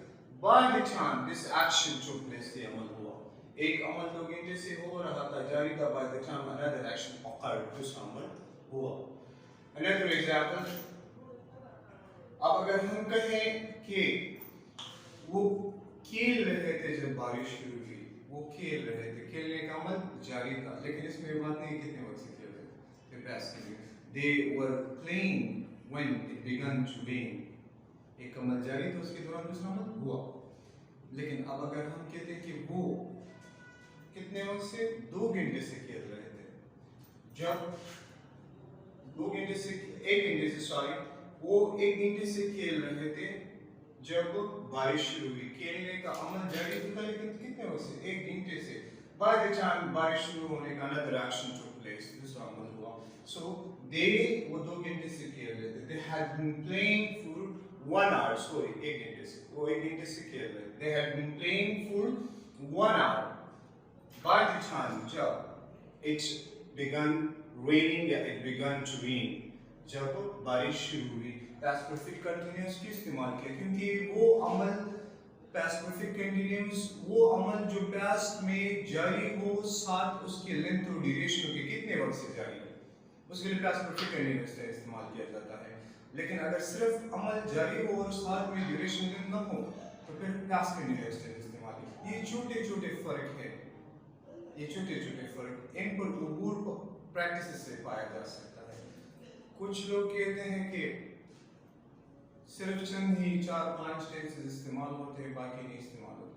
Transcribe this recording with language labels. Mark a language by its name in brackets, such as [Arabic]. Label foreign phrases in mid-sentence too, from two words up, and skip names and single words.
[English] By the time this action took place, [Hindi] ये अमल हुआ, एक अमल 2 घंटे से हो रहा था, जारी था, [English] by the time another action occurred, [Hindi] दूसरा अमल हुआ। [English] Another example, [Hindi] अब अगर हम कहें कि वो खेल रहे थे जब बारिश शुरू हुई, वो खेल रहे थे, खेलने का अमल जारी था, लेकिन इसमें ये बात नहीं कितने वक्त से खेल रहे थे, [English] past tense, they were playing when it began to rain, [Hindi] एक अमल जारी था, उसके दौरान दूसरा अमल हुआ। लेकिन अब अगर हम कहते हैं कि वो कितने वक्त से, 2 घंटे से खेल रहे थे, जब 2 घंटे से, 1 घंटे से, सॉरी, वो 1 घंटे से खेल रहे थे जब बारिश शुरू हुई, खेलने का अमल जारी था, लेकिन कितने वक्त से, 1 घंटे से। [English] By the time [Hindi] बारिश शुरू होने का [English] another action took place, [Hindi] दूसरा अमल हुआ। [English] So they, [Hindi] वो 2 घंटे से खेल रहे थे, [English] they had been playing for 1 hour, [Hindi] sorry, 1 घंटे से, वो 1 घंटे से खेल रहे थे, [English] they had been playing for 1 hour by the time जब it began raining, या it began to rain, [Hindi] जब बारिश शुरू हुई। [English] past perfect continuous [Hindi] की इस्तेमाल किया, क्योंकि वो अमल [English] past perfect continuous, [Hindi] वो अमल जो past में जारी हो, साथ उसके length और duration के कितने वक्त से जारी है, उसके लिए [English] past perfect continuous [Hindi] का इस्तेमाल किया जाता है। लेकिन अगर सिर्फ अमल जारी हो और साथ में duration न हो, तो फिर [English] past continuous [Hindi] का इस्तेमाल किया। ये छोटे छोटे फर्क है, ये छोटे छोटे फर्क, इन पर अबूर प्रैक्टिस से पाया जा सकता है। कुछ लोग कहते हैं कि सिर्फ चंद ही 4-5 टेंसेस इस्तेमाल होते हैं, बाकी नहीं इस्तेमाल होते।